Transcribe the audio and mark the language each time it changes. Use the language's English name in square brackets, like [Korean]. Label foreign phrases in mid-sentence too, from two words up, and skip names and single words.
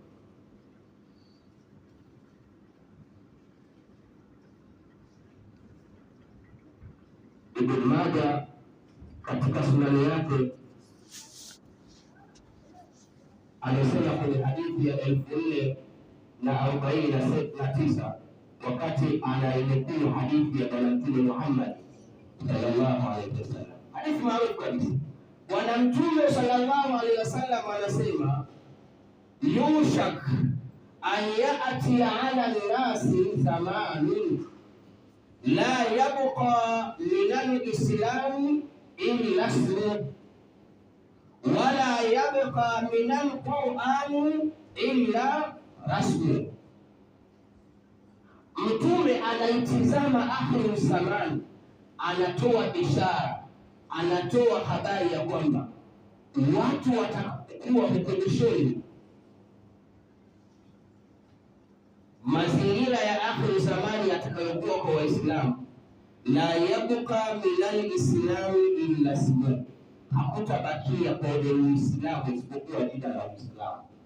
[Swahili] Ibn Majah katika sunani yake alisema kwenye hadithi ya 4049 wakati anaelekea hadithi ya Bwana Mtume Muhammad [Arabic] صلى الله عليه وسلم, [Swahili] hadithi maarufu kabisa. Bwana Mtume [Arabic] صلى الله عليه وسلم anasema, يوشك أن يأتي على الناس زمان لا يبقى من الإسلام إلا اسمه ولا يبقى من القرآن إلا رسمه. [Swahili] Mtume anaitizama [Arabic] آخر الزمان, [Swahili] anatoa ishara, anatoa habari ya kwamba watu watakuwa hukumishoni. Mazingira ya [Arabic] آخر الزمان [Swahili] yatakayokuwa kwa Waislamu, [Arabic] لا يبقى من الإسلام إلا اسمه, [Swahili] hakutabakia kwa Uislamu isipokuwa jina la Uislamu.